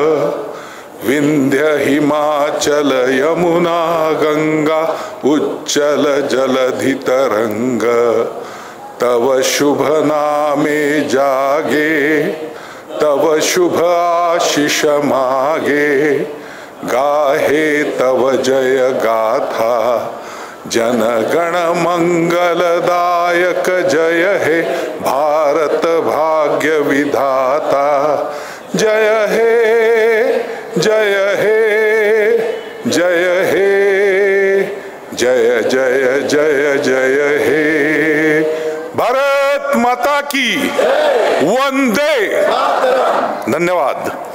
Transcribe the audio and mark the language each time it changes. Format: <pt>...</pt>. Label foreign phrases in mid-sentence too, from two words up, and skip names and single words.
<bn>বিন্ধ্য হিমাচল যমুনা গঙ্গা উচ্ছল জলধি তরঙ্গ, তব শুভ নামে জাগে তব শুভ আশিস মাগে, গাহে তব জয় গাথা জনগণ মঙ্গলদায়ক জয় হে ভারত ভাগ্য বিধাতা, জয় হে জয় হে জয় হে জয় জয় জয় জয় হে.</bn> <hi>भारत माता की वंदे. धन्यवाद.</hi>